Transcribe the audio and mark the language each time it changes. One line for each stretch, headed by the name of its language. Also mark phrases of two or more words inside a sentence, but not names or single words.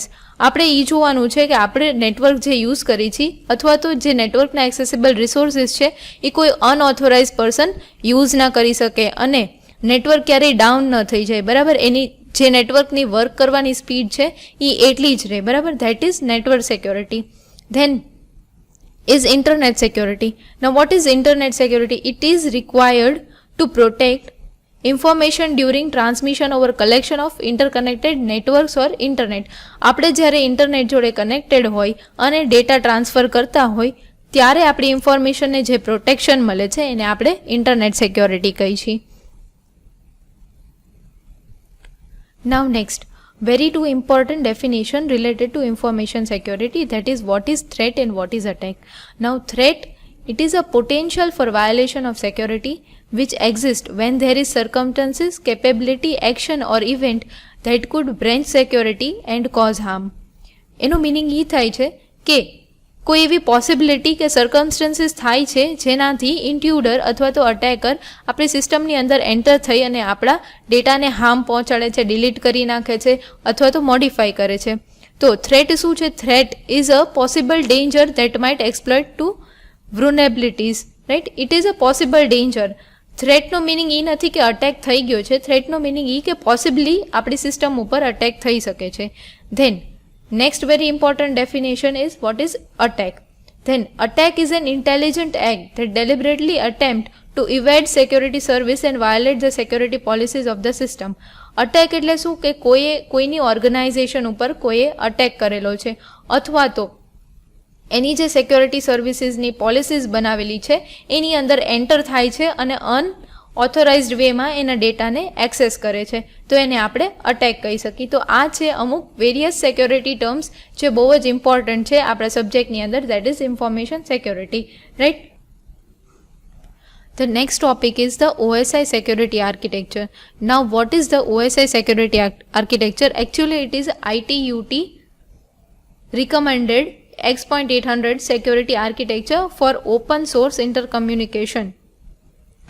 Gujarati: આપણે એ જોવાનું છે કે આપણે નેટવર્ક જે યુઝ કરી છીએ અથવા તો જે નેટવર્કના
English: accessible resources
Gujarati: છે એ કોઈ
English: unauthorized person
Gujarati: યુઝ ના કરી શકે અને નેટવર્ક ક્યારેય ડાઉન ન થઈ જાય. બરાબર, એની જે નેટવર્કની વર્ક કરવાની સ્પીડ છે એ એટલી જ રહે.
English: બરાબર, that is network security. then is internet security. Now what is internet security? It is required to protect information during transmission over collection of interconnected networks or internet.
Gujarati: આપણે જ્યારે ઇન્ટરનેટ જોડે કનેક્ટેડ હોય અને ડેટા ટ્રાન્સફર કરતા હોય ત્યારે આપણી ઇન્ફોર્મેશનને જે પ્રોટેક્શન મળે છે એને આપણે
English: internet security
Gujarati: કહી છીએ.
English: Now next, very two important definition related to information security, that is what is threat and what is attack. Now threat, it is a potential for violation of security which exists when there is circumstances, capability, action or event that could breach security and cause harm.
Gujarati: એનું મિનિંગ એ થાય છે કે કોઈ એવી પોસિબિલિટી કે સર્કમસ્ટન્સીસ થાય છે જેનાથી ઇન્ટ્યુડર અથવા તો અટેકર આપણી સિસ્ટમની અંદર એન્ટર થઈ અને આપણા ડેટાને હાર્મ પહોંચાડે છે, ડિલીટ કરી નાખે છે અથવા તો મોડિફાઈ કરે છે. તો થ્રેટ શું છે?
English: threat is a possible danger that might exploit to vulnerabilities, રાઈટ? It is a possible danger.
Gujarati: થ્રેટનો મિનિંગ એ નથી કે અટેક થઈ ગયો છે, થ્રેટનો મિનિંગ એ કે પોસિબલી આપણી સિસ્ટમ ઉપર અટેક થઈ શકે છે.
English: ધેન next very important definition is what is attack. Then attack is an intelligent act that deliberately attempt to evade security service and violate the security policies of the system.
Gujarati: અટેક એટલે શું કે કોઈની ઓર્ગેનાઇઝેશન ઉપર કોઈએ અટેક કરેલો છે અથવા તો એની જે સિક્યોરિટી સર્વિસીસની પોલિસીસ બનાવેલી છે એની અંદર એન્ટર થાય છે અને અનઓથોરાઇઝડ વેમાં એના ડેટાને એક્સેસ કરે છે, તો એને આપણે અટેક કહી શકીએ. તો આ છે અમુક
English: various security terms
Gujarati: જે બહુ જ ઇમ્પોર્ટન્ટ છે આપણા સબ્જેક્ટની અંદર,
English: that is information security,
Gujarati: રાઈટ?
English: The next topic is the OSI security architecture. Now what is the OSI security architecture? Actually it is ITUT recommended X.800 security architecture for open source intercommunication.